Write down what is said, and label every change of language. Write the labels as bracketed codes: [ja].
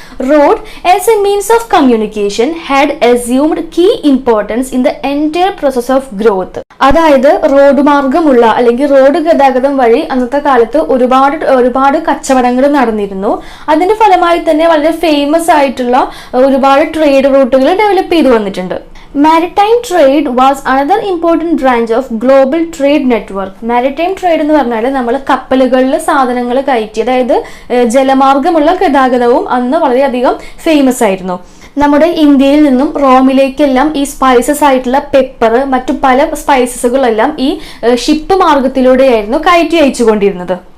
[en] Road as a means of communication had assumed key importance in the entire process of growth. [ml] അതായത് road മാർഗമുള്ള അല്ലെങ്കിൽ road ഗതാഗതം വഴി അന്നത്തെ കാലത്ത് ഒരുപാട് കച്ചവടങ്ങൾ നടന്നിരുന്നു. അതിന്റെ ഫലമായി തന്നെ വളരെ ഫേമസ് ആയിട്ടുള്ള ഒരുപാട് ട്രേഡ് റൂട്ടുകൾ ഡെവലപ്പ് ചെയ്തു വന്നിട്ടുണ്ട്. [en] Maritime trade was another important branch of global trade network. [ml] Maritime trade എന്ന് പറഞ്ഞാൽ നമ്മൾ കപ്പലുകളിൽ സാധനങ്ങൾ കയറ്റി, അതായത് ജലമാർഗമുള്ള ഗതാഗതവും അന്ന് വളരെയധികം ഫേമസ് ആയിരുന്നു. നമ്മുടെ ഇന്ത്യയിൽ നിന്നും റോമിലേക്കെല്ലാം ഈ സ്പൈസസ് ആയിട്ടുള്ള പെപ്പർ, മറ്റു പല സ്പൈസസുകളെല്ലാം ഈ ഷിപ്പ് മാർഗത്തിലൂടെയായിരുന്നു കയറ്റി അയച്ചുകൊണ്ടിരുന്നത്.